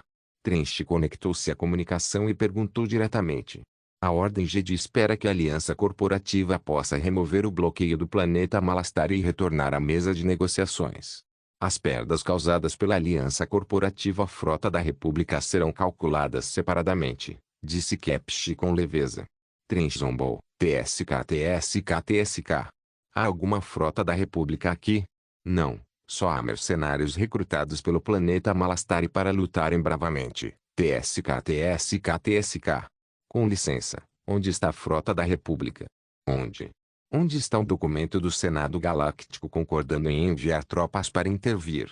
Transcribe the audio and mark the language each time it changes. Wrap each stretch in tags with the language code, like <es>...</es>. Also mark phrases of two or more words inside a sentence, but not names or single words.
<pt>Trench conectou-se à comunicação e perguntou diretamente: a Ordem Jedi espera que a Aliança Corporativa possa remover o bloqueio do planeta Malastare e retornar à mesa de negociações. As perdas causadas pela Aliança Corporativa à Frota da República serão calculadas separadamente, disse Kepchi com leveza. Trench zombou: TSK TSK TSK. Há alguma frota da República aqui? Não, só há mercenários recrutados pelo planeta Malastare para lutarem bravamente. TSK TSK TSK. Com licença, onde está a frota da República? Onde? Onde está o documento do Senado Galáctico concordando em enviar tropas para intervir?</pt>